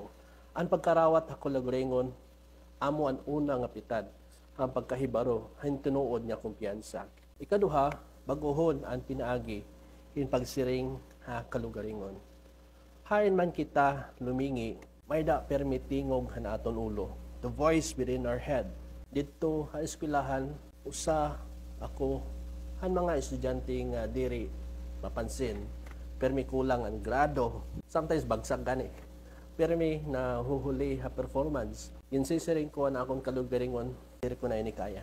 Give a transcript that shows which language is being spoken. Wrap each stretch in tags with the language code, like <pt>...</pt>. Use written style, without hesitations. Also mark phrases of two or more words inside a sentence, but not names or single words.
<war>Ang pagkarawat ako lagulingon, amo ang una nga pitad, ang pagkahibaro, ang tinuod niya kumpiyansa. Ikaduha, baguhon ang pinaagi, in pagsiring ha kalugaringon. Hain man kita lumingi, may da permitingog han aton ulo.</war> <en>The voice within our head.</en> <war>Dito ha eskwelahan, usa ako han mga estudyante nga diri mapansin. Permi kulang ang grado. Sometimes bagsak gani. Permi na huhuli ha performance. Ginsisiring ko na akong kalugaringon, diri ko na ini kaya.</war>